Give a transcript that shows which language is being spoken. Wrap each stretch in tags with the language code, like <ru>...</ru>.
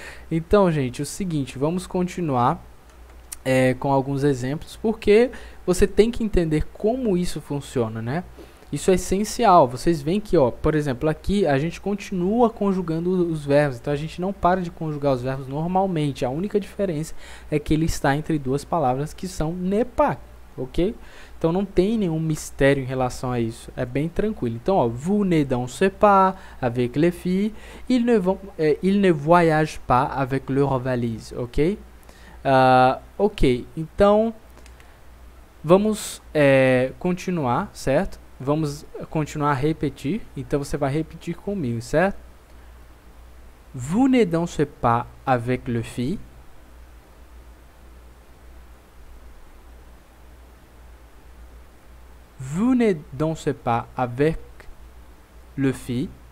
<pt>Então, gente, é o seguinte, vamos continuar com alguns exemplos, porque você tem que entender como isso funciona, né? Isso é essencial. Vocês veem que, ó, por exemplo, aqui a gente continua conjugando os verbos, então a gente não para de conjugar os verbos normalmente. A única diferença é que ele está entre duas palavras que são ne pas, ok? Então não tem nenhum mistério em relação a isso, é bem tranquilo. Então, ó,</pt> <fr>vous ne dansez pas avec les filles, ils ne voyagent pas avec leur valise, ok?</fr> <pt>Ok, então vamos continuar, certo? Vamos continuar a repetir, então você vai repetir comigo, certo?</pt> <fr>Vous ne dansez pas avec les filles. Vous ne dansez pas avec le filles.</fr>